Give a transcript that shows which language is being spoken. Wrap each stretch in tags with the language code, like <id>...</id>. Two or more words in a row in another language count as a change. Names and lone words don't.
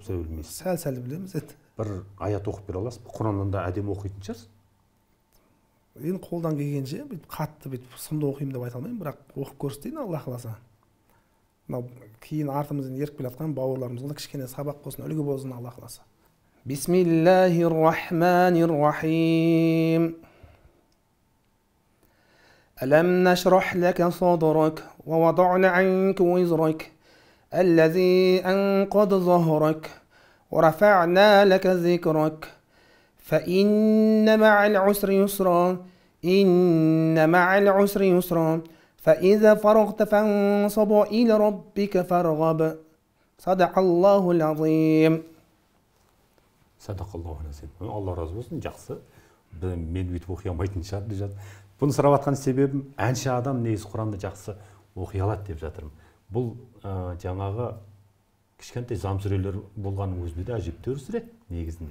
<kk>Сәл білеміз енді. бір аят оқып бере аласыз? Құраннан да әдемі оқитын шығарсыз. Енді қолдан келгенше бүйтіп қатты бүйтіп сынды оқимын деп айта алмаймын, бірақ оқып көрсетейін Алла қаласа. Мынау кейін артымыздан еріп келе жатқан бауырларымызға да кішкене сабақ болсын, үлгі болсын Алла қаласа.</kk> <ar>بسم الله الرحمن الرحيم. ألم نشرح لك صدرك ووضعنا عنك وزرك الذي أنقض ظهرك ورفعنا لك ذكرك فإن مع العسر يسرا إن مع العسر يسرا فإذا فرغت فانصب إلى ربك فارغب صدق الله العظيم. صدق الله العظيم.</ar> <kk>Алла разы болсын, жақсы. Мен бүйтіп оқи алмайтын шығар деп жатыр. Бұны сұрап жатқан себебім, әнші адам негізі Құранды жақсы оқи алады деп жатырмын. Бұл жаңағы кішкентай зам сүрелер болғанның өзінде де әжептәуір сүре негізінде.</kk>